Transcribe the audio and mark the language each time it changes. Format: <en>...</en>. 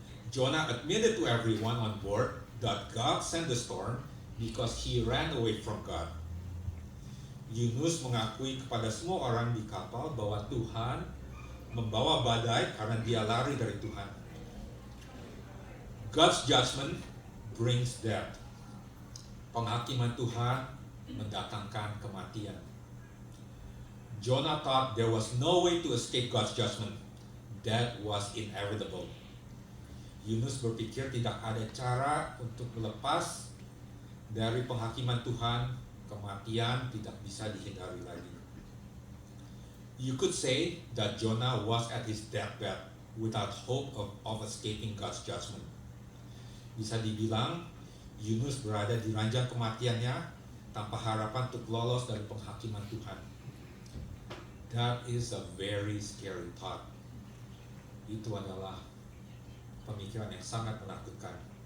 <en>Jonah admitted to everyone on board that God sent the storm because he ran away from God.</en> <id>Yunus mengakui kepada semua orang di kapal bahwa Tuhan membawa badai karena dia lari dari Tuhan.</id> <en>God's judgment brings death.</en> <id>Penghakiman Tuhan mendatangkan kematian.</id> <en>Jonah thought there was no way to escape God's judgment. Death was inevitable.</en> <id>Yunus berpikir tidak ada cara untuk melepas dari penghakiman Tuhan, kematian tidak bisa dihindari lagi.</id> <en>You could say that Jonah was at his deathbed without hope of escaping God's judgment.</en> <id>Bisa dibilang Yunus berada di ranjang kematiannya tanpa harapan untuk lolos dari penghakiman Tuhan.</id> <en>That is a very scary thought.</en> <id>Itu adalah pemikiran yang sangat menakutkan.</id>